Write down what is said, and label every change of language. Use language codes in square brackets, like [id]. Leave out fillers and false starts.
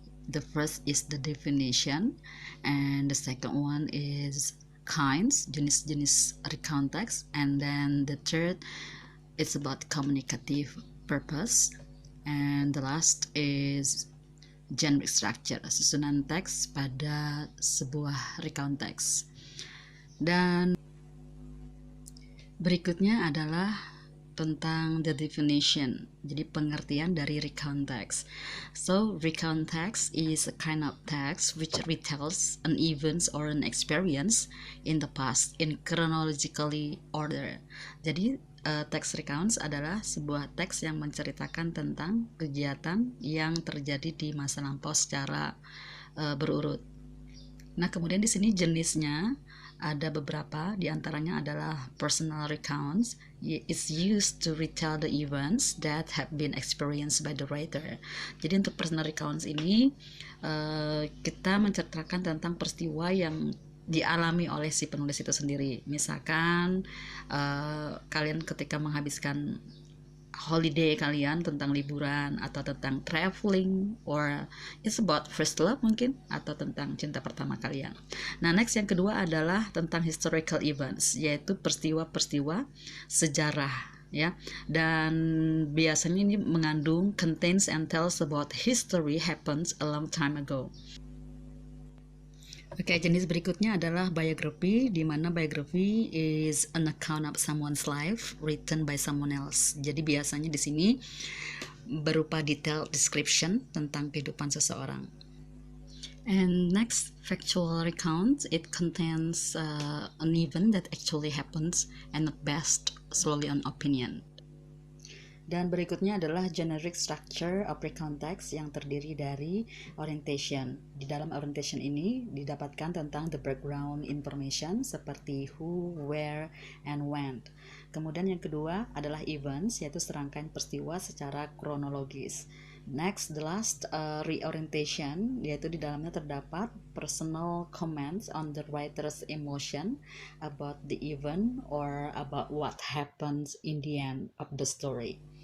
[en] The first is the definition, and the second one is kinds, [id] jenis-jenis recount text, [en] and then the third it's about communicative purpose, and the last is generic structure, [id] susunan teks pada sebuah [en] recount text. [id] Dan berikutnya adalah tentang [en] the definition, [id] jadi pengertian dari recount text. [en] So recount text is a kind of text which retells an event or an experience in the past in chronologically order. [id] Jadi teks recounts adalah sebuah teks yang menceritakan tentang kegiatan yang terjadi di masa lampau secara berurut. Nah, kemudian di sini jenisnya ada beberapa, diantaranya adalah personal recounts. [en] It's used to retell the events that have been experienced by the writer. [id] Jadi untuk personal recounts ini kita menceritakan tentang peristiwa yang dialami oleh si penulis itu sendiri. Misalkan kalian ketika menghabiskan holiday kalian, tentang liburan atau tentang traveling, [en] or it's about first love [id] mungkin, atau tentang cinta pertama kalian. Nah, next yang kedua adalah tentang historical events, yaitu peristiwa-peristiwa sejarah ya, dan biasanya ini mengandung [en] contains and tells about history happens a long time ago. [id] Oke, jenis berikutnya adalah [en] biography, [id] di mana [en] biography is an account of someone's life written by someone else. [id] Jadi biasanya di sini berupa [en] detailed description [id] tentang kehidupan seseorang. [en] And next, factual recount, it contains an event that actually happens and not based solely on opinion. [id] Dan berikutnya adalah [en] generic structure of recount text [id] yang terdiri dari orientation. Di dalam orientation ini didapatkan tentang [en] the background information [id] seperti [en] who, where, and when. [id] Kemudian yang kedua adalah events, yaitu serangkaian peristiwa secara kronologis. [en] Next, the last reorientation, [id] yaitu di dalamnya terdapat [en] personal comments on the writer's emotion about the event or about what happens in the end of the story.